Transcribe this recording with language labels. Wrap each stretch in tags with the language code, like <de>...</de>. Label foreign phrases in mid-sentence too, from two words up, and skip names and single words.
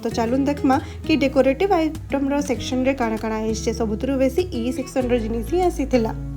<or>ତ ଚାଲୁନ ଦେଖମା କି</or> <en>decorative item</en> <or>ରୋ ସେକ୍ସନ ରେ କାନା କାନା ଆଇଛେ ସବୁଠାରୁ ବେଶୀ ଇ ସେକ୍ସନ ରୋ ଜିନିଷ ହି ଆସିଥିଲା.</or>